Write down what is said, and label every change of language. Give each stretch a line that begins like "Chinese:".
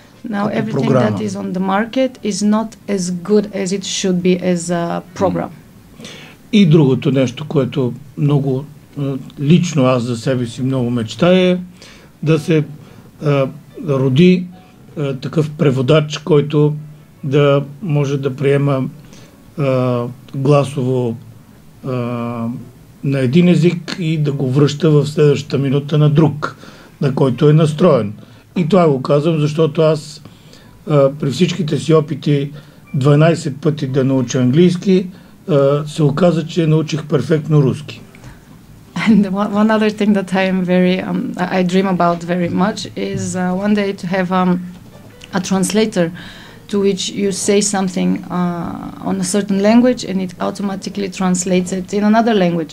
English: Now everything that is on the market is not as good as it should be as a program.
Bulgarian: И другото нещо, което много лично аз за себе си много мечтая, да се роди такъв преводач, който да може да приема гласово на един език и да го връща в следващата минута на друг, на който е настроен. И това го казвам, защото аз при всичките си опити 12 пъти да науча английски, се оказа, че научих перфектно руски.
English: And one other thing that I dream about very much is one day to have a translator to which you say something on a certain language and it automatically translates it in another language.